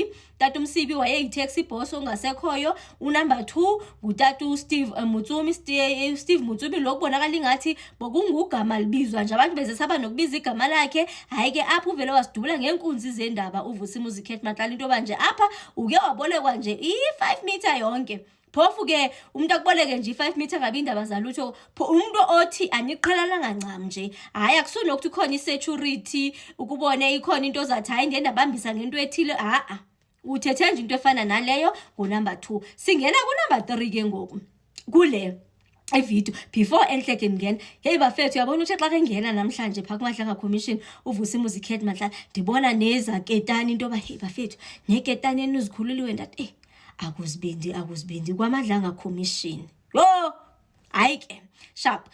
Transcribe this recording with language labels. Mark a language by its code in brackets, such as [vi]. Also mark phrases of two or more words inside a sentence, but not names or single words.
[xh] Tata uMsibi wayeyitaxi boss ongasekhoyo. Number 2 ngutata uSteve Mtsumi. Steve Mtsumi lokubonakala ingathi bokungugama libizwa nje abantu bezesaba nokubiza igama lakhe. Hayi ke apho uvele wasidubula ngenkunzi zendaba uVusimuzi Khet Matlala into banje apha uke wabolekwa nje i5 meter yonke. Phofu ke umuntu akuboleke nje i5 meter ngabe indaba zalutho umuntu othi aniqhelana ngancam nje hayi akusona ukuthi khona isecurity ukubone ikhona into zathi hayi ndendabambisa ngento ethile uthethe nje into efana naleyo number 2. Singena number 3 ke ngoku kule video before enhleke ngena hey bafethu yabona uthi xa kengena namhlanje phaka kuMadlanga Commission uVusimuzi Khet Matlala ndibona neza ketani into ba hey bafethu neketani enizikhululiwe ndathi akuzibindi kwaMadlanga Commission hayi ke sharp.